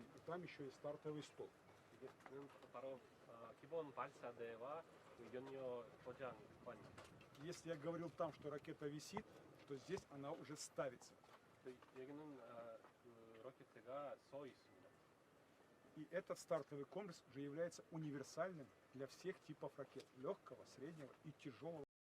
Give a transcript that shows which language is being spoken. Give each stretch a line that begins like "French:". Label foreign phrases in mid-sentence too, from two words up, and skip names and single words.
Russian: И там еще и стартовый стол.
Korean: 이게는 바로 기본 발사대와 연료 포장관입니다.
Russian: Если я говорил там, что ракета висит, то здесь она уже ставится.
Korean: 여기는 그 로켓가 서 있습니다.
Russian: И этот стартовый комплекс уже является универсальным для всех типов ракет. Легкого, среднего и тяжелого.